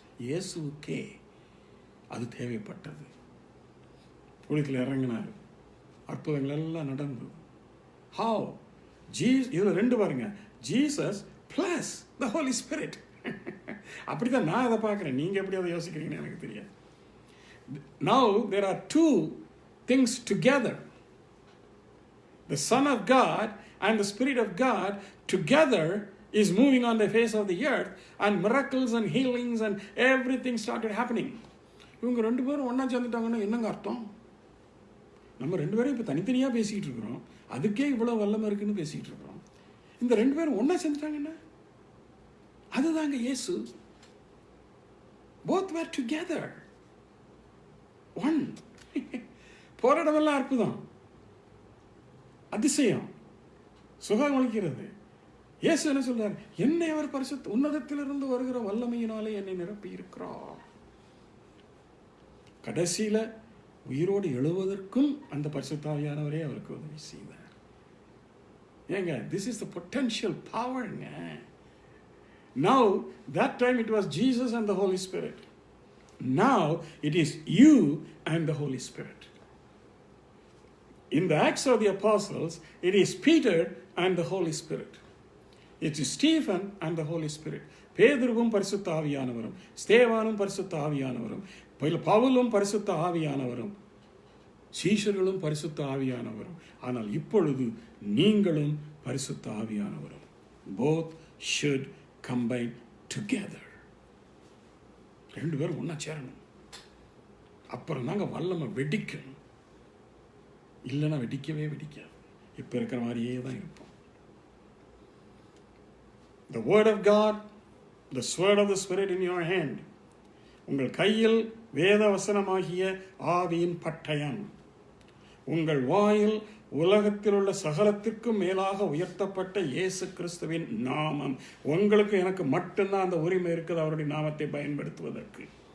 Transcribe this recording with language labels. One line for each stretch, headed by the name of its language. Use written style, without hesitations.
Tamil: இயேசுக்கே அது தேவைப்பட்டது. ஊழியத்தில் இறங்கினார், அற்புதங்கள் எல்லாம் நடந்தது. ஹவ்? இதுல 2 பாருங்க,
English: Jesus plus the Holy Spirit.
Tamil: அப்படிதான் நான் அதை பார்க்குறேன். நீங்கள் எப்படி அதை யோசிக்கிறீங்கன்னு எனக்கு தெரியாது.
English: Now there are 2 things together. The Son of God and the Spirit of God together is moving on the face of the earth, and miracles and healings and everything started happening.
Tamil: இவங்க 2 பேரும் ஒன்றா சேர்ந்துட்டாங்கன்னா என்னங்க அர்த்தம்? நம்ம 2 பேரும் இப்போ தனித்தனியாக பேசிக்கிட்டு இருக்கிறோம், அதுக்கே இவ்வளோ வல்லமை இருக்குன்னு பேசிக்கிட்டு இருக்கிறோம். இந்த 2 பேரும் ஒன்றா சேர்ந்துட்டாங்கன்னா அதுதாங்க இயேசு.
English: Both were together. One.
Tamil: போராடமெல்லாம் அற்புதம், அதிசயம், சுகம் அளிக்கிறது. இயேசு என்ன சொல்றார்? என்னை அவர் பரிசுத்த உன்னதத்திலிருந்து வருகிற வல்லமையினாலே என்னை நிரப்பி இருக்கிறார். கடைசியில உயிரோடு எழுவதற்கும் அந்த பரிசுத்த ஆவியானவரே அவருக்கு உதவி செய்தார்.
English: ஏங்க, this is the potential powerங்க. Now that time it was Jesus and the Holy Spirit. Now it is you and the Holy Spirit. In the Acts of the Apostles, it is Peter and the Holy Spirit. It is Stephen and the Holy Spirit.
Tamil: பேதுருவும் பரிசுத்த ஆவியானவரும், ஸ்தேவானும் பரிசுத்த ஆவியானவரும், பவுலும் பரிசுத்த ஆவியானவரும், சீஷர்களும் பரிசுத்த ஆவியானவரும். ஆனால் இப்பொழுது நீங்களும் பரிசுத்த ஆவியானவரும்.
English: Both should combine together.
Tamil: 2 பேரும் ஒன்றா சேரணும். அப்புறம் தாங்க வல்லமை வெடிக்கணும். இல்லைன்னா வெடிக்கவே வெடிக்காது. இப்போ இருக்கிற மாதிரியே தான் இருப்போம்.
English: The word of God, the sword of the Spirit in your hand.
Tamil: உங்கள் கையில் வேத வசனமாகிய ஆவியின் பட்டயம். உங்கள் வாயில் உலகத்தில் உள்ள சகலத்திற்கும் மேலாக உயர்த்தப்பட்ட இயேசு கிறிஸ்துவின் நாமம். உங்களுக்கு எனக்கு மட்டும்தான் அந்த உரிமை இருக்குது அவருடைய நாமத்தை பயன்படுத்துவதற்கு.